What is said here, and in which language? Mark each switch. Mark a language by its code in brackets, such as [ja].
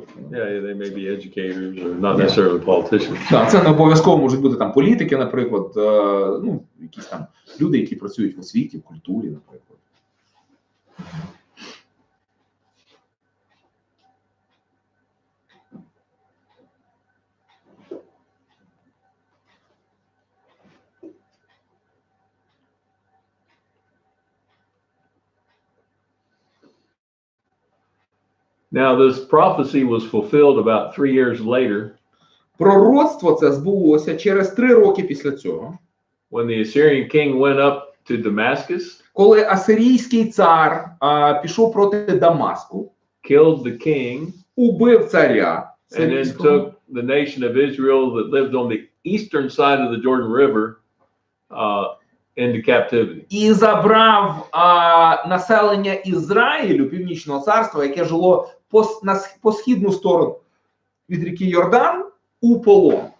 [en] Yeah, they may be educators or not necessarily politicians. [uk] Так, це не обов'язково можуть бути там політики, наприклад, ну, якісь там люди, які працюють в освіті, в культурі, наприклад. [en] Now this prophecy was fulfilled about 3 years later. [uk] Пророцтво це збулося через 3 роки після цього. [en] When the Assyrian king went up to Damascus. [uk] Коли асирійський цар пішов проти Дамаску. [en] Killed the king. [uk] Убив царя. [en] And then took the nation of Israel that lived on the eastern side of the Jordan River into captivity. [uk] І забрав населення Ізраїлю, Північного царства, яке жило по східну сторону від ріки Йордан, у полон.